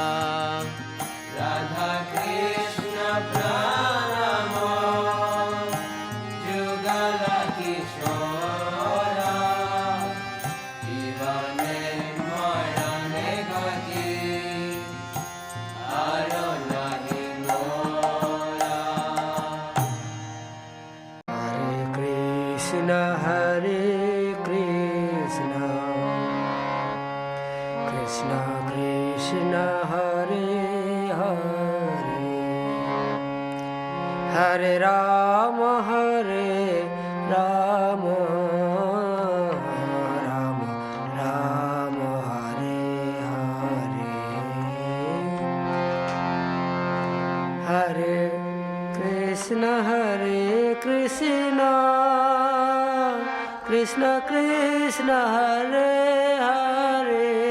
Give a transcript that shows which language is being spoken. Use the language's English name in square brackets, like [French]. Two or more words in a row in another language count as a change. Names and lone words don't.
[Bangla] রাধা কৃষ্ণ প্রাণ মোর যুগলা কিশোরা জীবনে মরণে গতি আর নাহি মোরা। [Sanskrit] हरे कृष्ण, कृष्ण कृष्ण, हरे हरे, हरे राम, राम राम, हरे हरे, हरे कृष्ण, कृष्ण कृष्ण हरे हरे